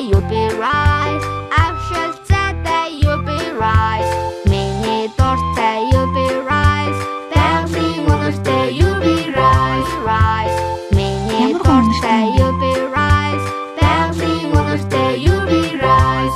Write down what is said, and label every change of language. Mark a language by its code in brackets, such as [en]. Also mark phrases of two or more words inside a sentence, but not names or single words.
[en] be right. Авшилцаатай you'll be right. [mn] Миний дуртай [en] you'll be right. [mn] Байгалийн үнэртэй [en] you'll be right. Right. [mn] Миний дуртай [en] you'll be right. [mn] Байгалийн үнэртэй [en] you'll be right.